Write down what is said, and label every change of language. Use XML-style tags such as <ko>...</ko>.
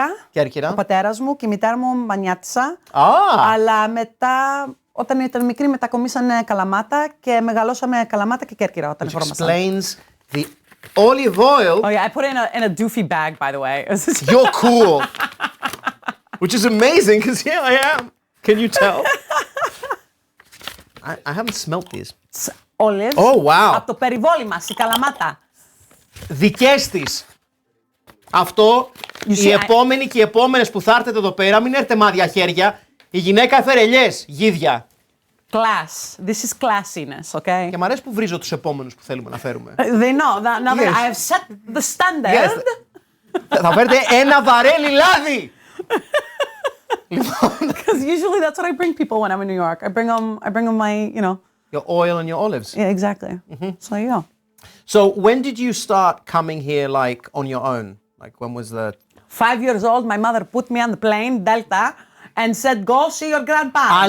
<el>Κέρκυρα. Ο πατέρας μου και η μητέρα μου Μανιάτισσα. Αλλά μετά... Όταν ήταν μικρή μετακομίσανε Καλαμάτα και μεγαλώσαμε Καλαμάτα και Κέρκυρα όταν χωρόμασταν.</el> <en>Explains the olive oil. Oh yeah, I put it in a doofy bag, by the way. You're cool. Which is amazing, because here I am. Can you tell? I haven't smelt these. Olives. Oh, wow.</en> <el>Από το περιβόλι μας, η Καλαμάτα. Δικές της. Αυτό, οι επόμενοι και οι επόμενες που θα έρθετε εδώ πέρα, μην έρθετε μάδια χέρια. Η γυναίκα έφερε ελιές, γίδια.</el> <en>Class. This is classiness, okay?</en> <el>Και μ' αρέσει που βρίζω τους επόμενους που θέλουμε να φέρουμε.</el> <en>They know. Now that I have set the standard. Yes.</en> <el>Θα φέρετε ένα βαρέλι λάδι.</el> <en>Because usually that's what I bring people when I'm in New York. I bring them my, you know. Your oil and your olives. Yeah, exactly. Mm-hmm. So you go. So when did you start coming here, like, on your own? Like, when was the... 5 years old, my mother put me on the plane, Delta, and said, go see your grandparents.</en>